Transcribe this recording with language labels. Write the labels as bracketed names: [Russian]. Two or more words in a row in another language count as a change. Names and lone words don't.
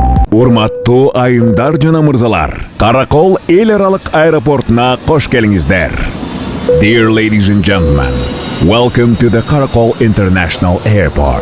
[Kyrgyz] Урматтуу айымдар жана мырзалар, Каракол эл аралык аэропортуна кош келиңиздер. [English] Dear ladies and gentlemen, welcome to the Karakol International Airport.